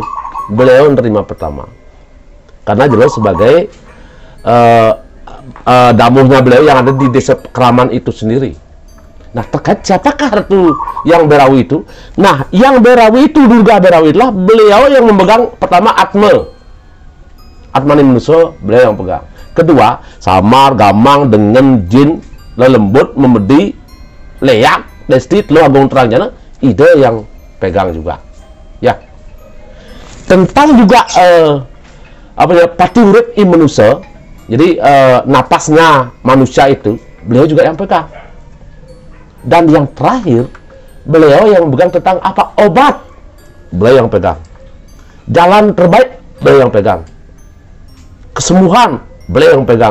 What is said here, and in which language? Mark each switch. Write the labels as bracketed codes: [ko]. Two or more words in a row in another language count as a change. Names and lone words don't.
[id] Beliau menerima pertama. Karena Jero sebagai damuhnya beliau yang ada di desa Kraman itu sendiri. Nah, terkait siapakah Ratu yang Berawi itu? Nah, yang Berawi itu, Durga Berawi itulah beliau yang memegang pertama Atmani manusia, beliau yang pegang. Kedua, samar, gamang, dengan jin, lelembut, memedi, leyak, desti, telu agung terang, ide yang pegang juga. Ya. Tentang juga [ban] pati urip [id] i manusia. Jadi napasnya manusia itu beliau juga yang pegang. Dan yang terakhir, beliau yang pegang tentang apa obat, beliau yang pegang. Jalan terbaik, beliau yang pegang. Kesembuhan, beliau yang pegang.